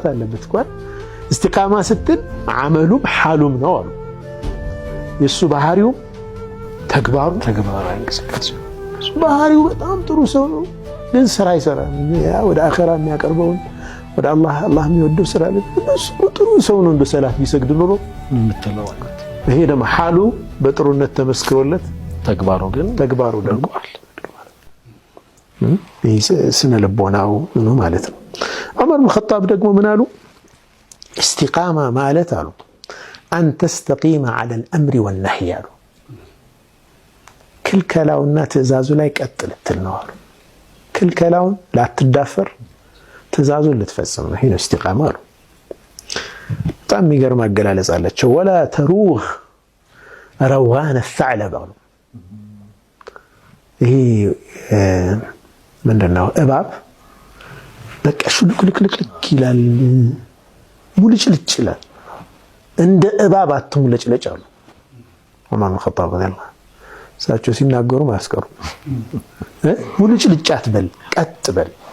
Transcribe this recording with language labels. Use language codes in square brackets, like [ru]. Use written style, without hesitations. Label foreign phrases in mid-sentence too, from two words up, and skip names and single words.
[am] አለበት እንኳን እስቲቃማ ስትል አመሉም ሐሉም ነው አሉ የሱ ባህሪው ተግባሩ እንቅስቃሴ ባህሪው በጣም ጥሩ ሰው ነው ግን ስራ ይሰራል ያ ወደ አኺራ የሚያቀርበውን ወደ አላህ የሚወደው ስራ አለ እሱ ጥሩ ሰው ነው እንደ ሰላት ቢሰግድ ኖሮ ምትለዋለት ይሄ ደግሞ ሐሉ በጥሩነት ተመስክሮለት ተግባሩ ደንቋል ይሄ ስነ ልቦናው ነው ማለት ነው ዑመር ኢብኑ ኸጣብ ደግሞ ምን አሉ استقامة ማለት አሉ [ar] أن تستقيم على الأمر والنهي [am] አሉ ክልከላውና ትእዛዙ ላይ ቀጥ ልትል ነው አሉ ክልከላውን ላትዳፈር ትእዛዙን ልትፈጽም ነው ይሄ ነው استقامة አሉ በጣም የሚገርም አገላለጽ አላቸው [ar] ولا تروغ روغان الثعلب [am] አሉ ይሄ ምንድነው እባብ በቃ ሹልክልክልክ ይላል ሙልጭልጭ ይላል እንደ እባብ አትሙለጭለጭ አሉ ዑመር ኢብኑ ኸጣብ ረዲየላሁ እሳቸው ሲናገሩ ማስቀሩ ሙልጭልጭ አትበል ቀጥ በል